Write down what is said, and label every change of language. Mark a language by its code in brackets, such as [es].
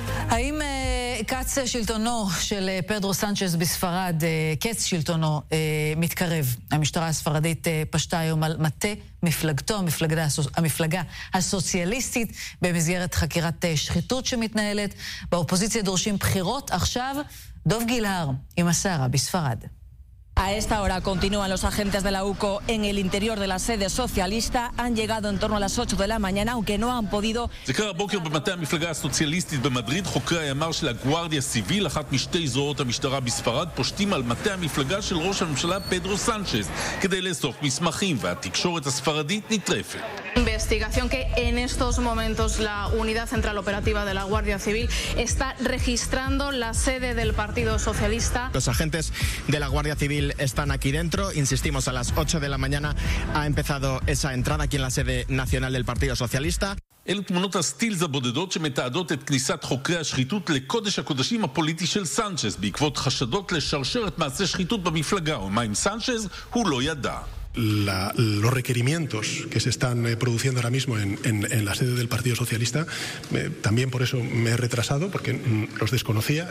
[he] האם קץ שלטונו של פדרו סנצ'ס בספרד, קץ שלטונו, מתקרב? המשטרה הספרדית פשטה היום על מטה מפלגתו, המפלגה הסוציאליסטית, במסגרת חקירת שחיתות שמתנהלת. באופוזיציה דורשים בחירות. עכשיו, דוב גילהר עם השרה בספרד. [es] A esta hora continúan los agentes de la UCO en el interior de la sede socialista. Han llegado en torno a las 8 de la mañana, aunque no han podido... [he] זה קרה הבוקר במטה המפלגה הסוציאליסטית במדריד. חוקרי הימר של הגוארדיה סיביל, אחת משתי זרועות המשטרה בספרד, פושטים על מטה המפלגה של ראש הממשלה פדרו סנצ'ס כדי לאסוף מסמכים, והתקשורת הספרדית נטרפת. [es] Investigación que en estos momentos la unidad central operativa de la Guardia Civil está registrando la sede del Partido Socialista. Los agentes de la Guardia Civil están aquí dentro, insistimos, a las 8 de la mañana ha empezado esa entrada aquí en la sede nacional del Partido Socialista. [he] אלו תמונות הסטילז הבודדות שמתעדות את כניסת חוקרי השחיתות לקודש הקודשים הפוליטי של סנצ'ס, בעקבות חשדות לשרשרת מעשה שחיתות במפלגה. ומה עם סנצ'ס? הוא לא ידע. [es] Los requerimientos que se están produciendo ahora mismo en la sede del Partido Socialista, también por eso me he retrasado, porque los desconocía.